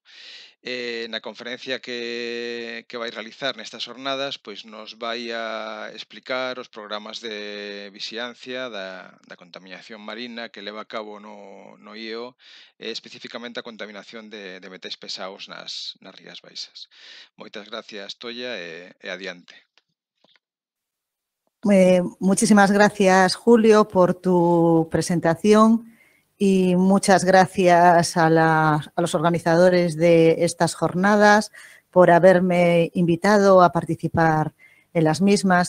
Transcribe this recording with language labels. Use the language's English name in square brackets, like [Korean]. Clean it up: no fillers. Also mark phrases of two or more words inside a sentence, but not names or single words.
[Galician] Na conferencia que vai realizar nestas xornadas, pois nos vai a explicar os programas de vixiancia da contaminación marina que leva a cabo no IEO, especificamente a contaminación de metais pesados nas Rías Baixas. Moitas gracias, Tolla, e adiante. [Spanish] Muchísimas gracias, Julio, por tu presentación. Y muchas gracias a los organizadores de estas jornadas por haberme invitado a participar en las mismas.